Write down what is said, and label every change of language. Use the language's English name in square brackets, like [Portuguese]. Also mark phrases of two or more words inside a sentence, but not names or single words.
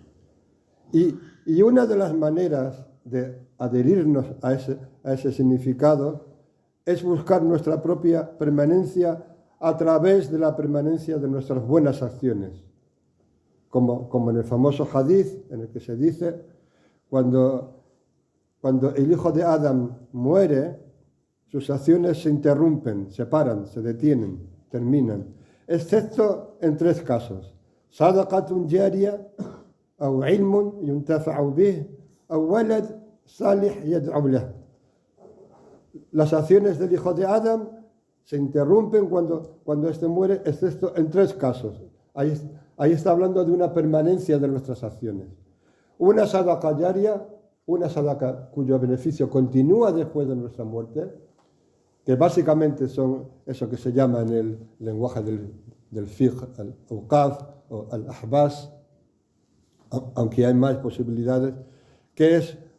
[Spanish] Y una de las maneras de adherirnos a ese significado es buscar nuestra propia permanencia a través de la permanencia de nuestras buenas acciones. Como en el famoso hadith en el que se dice, cuando el hijo de Adán muere, sus acciones se interrumpen, se paran, se detienen, terminan, excepto en 3 casos: [Arabic] صدقة جارية أو علم ينتفع به أو ولد صالح يدعو له. [Spanish] Las acciones del hijo de Adán se interrumpen cuando éste muere, excepto en 3 casos. Ahí está hablando de una permanencia de nuestras acciones. Una [Arabic] صدقة جارية, [Spanish] una sadaqa cuyo beneficio continúa después de nuestra muerte, que básicamente son eso que se llama en el lenguaje del [Arabic] فقه الأوقاف [Spanish] o al-ahbas, aunque hay más posibilidades, que es